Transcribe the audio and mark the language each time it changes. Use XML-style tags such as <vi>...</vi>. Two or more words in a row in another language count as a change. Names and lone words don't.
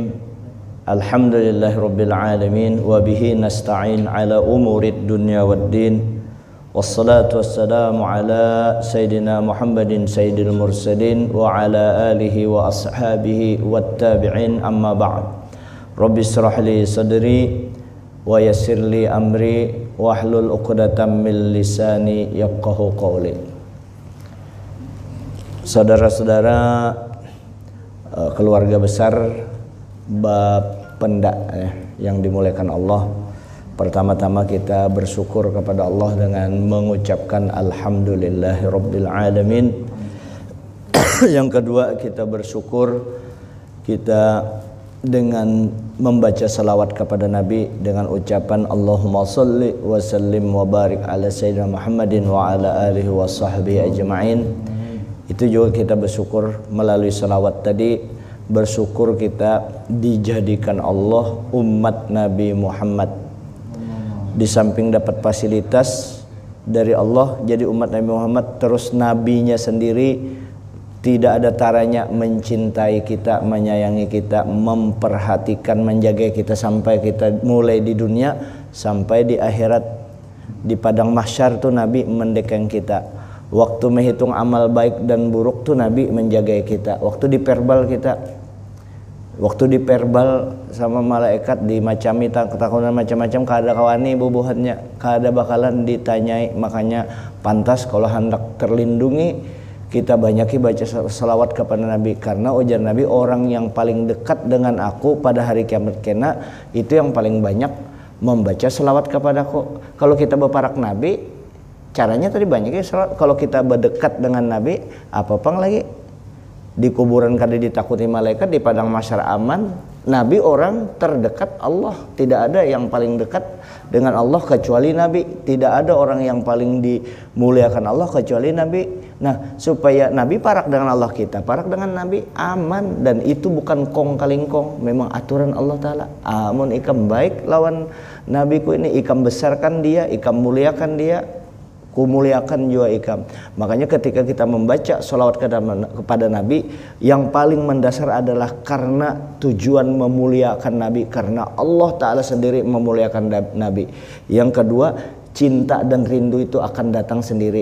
<ar>الحمد لله رب العالمين وبه نستعين على أمور الدنيا والدين والصلاة والسلام على سيدنا محمد سيد المرسلين وعلى آله وأصحابه والتابعين أما بعد. رب اشرح لي صدري ويسر لي أمري واحلل عقدة من لساني يفقهوا قولي.</ar> <id>Saudara-saudara, keluarga besar bab pendak yang dimuliakan Allah. Pertama-tama kita bersyukur kepada Allah dengan mengucapkan</id> <ar>الحمد لله رب العالمين.</ar> <id>Yang kedua, kita bersyukur kita dengan membaca salawat kepada Nabi dengan ucapan</id> <ar>اللهم صل وسلم وبارك على سيدنا محمد وعلى آله وصحبه أجمعين.</ar> <id>Itu juga kita bersyukur melalui salawat tadi, bersyukur kita dijadikan Allah umat Nabi Muhammad. Di samping dapat fasilitas dari Allah jadi umat Nabi Muhammad, terus nabinya sendiri tidak ada taranya mencintai kita, menyayangi kita, memperhatikan, menjaga kita sampai kita mulai di dunia sampai di akhirat. Di padang mahsyar tuh Nabi mendekeng kita. Waktu menghitung amal baik dan buruk tuh Nabi menjaga kita. Waktu di perbal sama malaikat dimacami ketakutan macam-macam,</id> <bjn>kada kawani bubuhannya,</bjn> <id>kada bakalan ditanyai. Makanya pantas kalau hendak terlindungi kita banyaki baca salawat kepada Nabi, karena ujar Nabi, orang yang paling dekat dengan aku pada hari kiamat kena itu yang paling banyak membaca salawat kepadaku. Kalau kita berparak Nabi, caranya tadi banyaknya salawat. Kalau kita berdekat dengan Nabi, apa-apa lagi. Di kuburan kada ditakuti malaikat, di padang mahsyar aman. Nabi orang terdekat Allah. Tidak ada yang paling dekat dengan Allah kecuali Nabi. Tidak ada orang yang paling dimuliakan Allah kecuali Nabi. Nah, supaya Nabi parak dengan Allah, kita parak dengan Nabi, aman. Dan itu bukan kong kaling kong, memang aturan Allah Ta'ala. Amun ikam baik lawan Nabiku ini, ikam besarkan dia, ikam muliakan dia, kumuliakan juga ikam. Makanya ketika kita membaca salawat kepada Nabi, yang paling mendasar adalah karena tujuan memuliakan Nabi, karena Allah Ta'ala sendiri memuliakan Nabi. Yang kedua, cinta dan rindu itu akan datang sendiri.</id>